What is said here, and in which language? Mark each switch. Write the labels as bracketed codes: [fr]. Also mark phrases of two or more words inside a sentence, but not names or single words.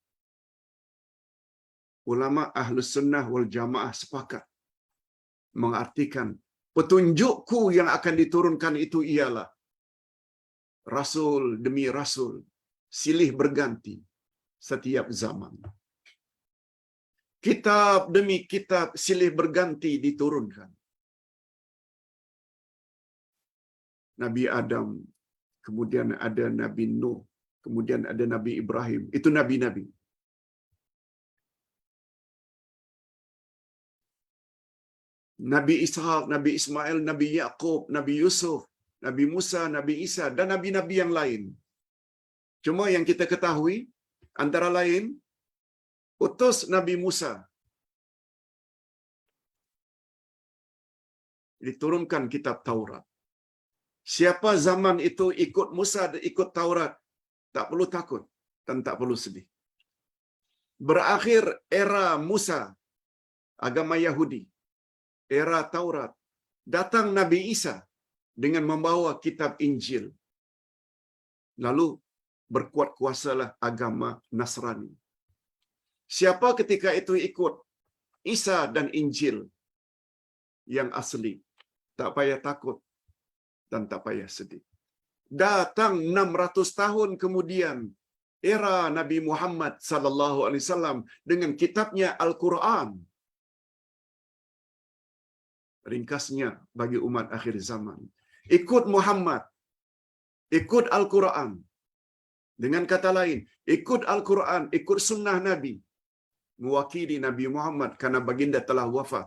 [ms] Ulama [ar] أهل السنة والجماعة [ms] sepakat mengartikan petunjukku yang akan diturunkan itu ialah Rasul demi Rasul, silih berganti setiap zaman. Kitab demi kitab silih berganti diturunkan. Nabi Adam, kemudian ada Nabi Nuh, kemudian ada Nabi Ibrahim. Itu nabi-nabi. Nabi Ishaq, Nabi Ismail, Nabi Yaqub, Nabi Yusuf, Nabi Musa, Nabi Isa, dan nabi-nabi yang lain. Cuma yang kita ketahui, antara lain, utus Nabi Musa. Diturunkan kitab Taurat. Siapa zaman itu ikut Musa dan ikut Taurat, tak perlu takut dan tak perlu sedih. Berakhir era Musa, agama Yahudi, era Taurat, datang Nabi Isa dengan membawa kitab Injil. Lalu berkuat kuasalah agama Nasrani. Siapa ketika itu ikut Isa dan Injil yang asli, tak payah takut dan tak payah sedih. Datang 600 tahun kemudian era Nabi Muhammad [ar] صلى الله عليه وسلم [ms] dengan kitabnya Al-Qur'an. Ringkasnya bagi umat akhir zaman, ikut Muhammad, ikut Al-Qur'an. Dengan kata lain, ikut Al-Qur'an, ikut sunnah Nabi, mewakili Nabi Muhammad karena baginda telah wafat.